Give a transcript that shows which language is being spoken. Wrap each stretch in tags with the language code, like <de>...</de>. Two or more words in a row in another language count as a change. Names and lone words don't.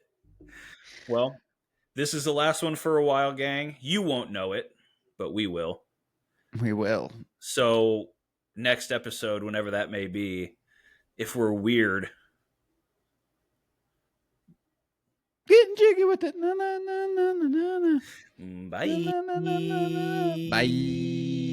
<en>Well, this is the last one for a while, gang. You won't know it, but we will. We will. So next episode, whenever that may be, if we're weird, getting jiggy with it. Na, na, na, na, na, na. Bye. Na, na, na, na, na. Bye.</en>